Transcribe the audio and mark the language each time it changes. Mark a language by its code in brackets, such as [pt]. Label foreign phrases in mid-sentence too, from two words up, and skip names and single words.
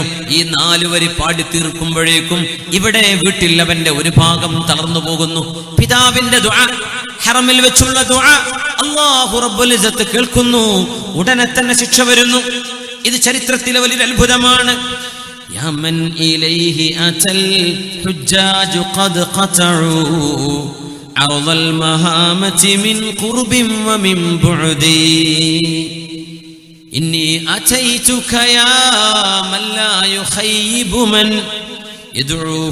[ml] ഈ 4 വരി പാടി തീർക്കുമ്പോഴേക്കും ഇവിടെ വീട്ടിൽ അവന്റെ ഒരു ഭാഗം തളർന്നു പോകുന്നു. പിതാവിന്റെ ദുആ, ഹറമിൽ വെച്ചുള്ള ദുആ [ar] الله رب العزة [ml] കേൾക്കുന്നു. ഉടനെ തന്നെ ശിക്ഷ വരുന്നു. ഇത് ചരിത്രത്തിലെ വലിയൊരു അത്ഭുതമാണ്. [ar] يا من إليه أتى الحجاج قد قطعوا عرض المهامة من قرب ومن بعد إني أتيتك يا من لا يخيب من يدعوه